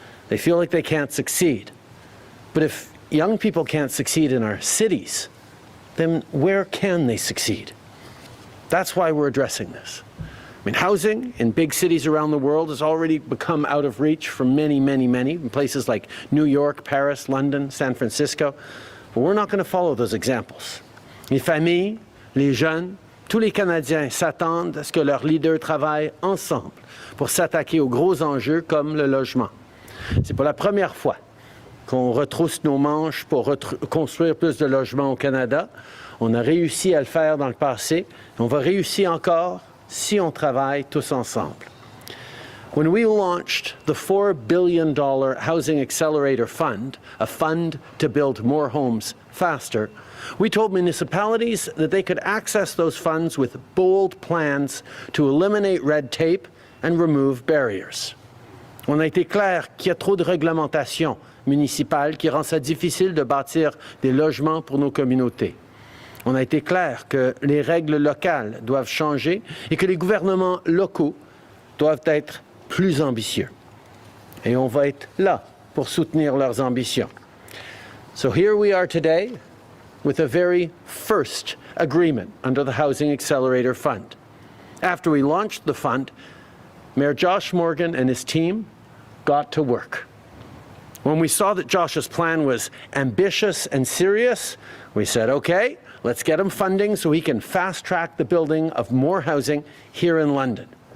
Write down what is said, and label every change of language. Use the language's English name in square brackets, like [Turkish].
[English] They feel like they can't succeed. But if young people can't succeed in our cities, then where can they succeed? That's why we're addressing this. I mean, housing in big cities around the world has already become out of reach for many, in places like New York, Paris, London, San Francisco. But we're not going to follow those examples. [French] Les familles, les jeunes, tous les Canadiens s'attendent à ce que leurs leaders travaillent ensemble pour s'attaquer aux gros enjeux comme le logement. C'est pour la première fois qu'on retrousse nos manches pour construire plus de logements au Canada. On a réussi à le faire dans le passé. On va réussir encore si on travaille tous ensemble. [English] When we launched the $4 billion Housing Accelerator Fund, a fund to build more homes faster, we told municipalities that they could access those funds with bold plans to eliminate red tape and remove barriers. [French] On a été clair qu'il y a trop de réglementation municipale qui rend ça difficile de bâtir des logements pour nos communautés. On a été clair que les règles locales doivent changer et que les gouvernements locaux doivent être plus ambitieux. Et on va être là pour soutenir leurs ambitions. [English] So here we are today with a very first agreement under the Housing Accelerator Fund. After we launched the fund, Mayor Josh Morgan and his team got to work. When we saw that Josh's plan was ambitious and serious, we said, okay, let's get him funding so he can fast-track the building of more housing here in London.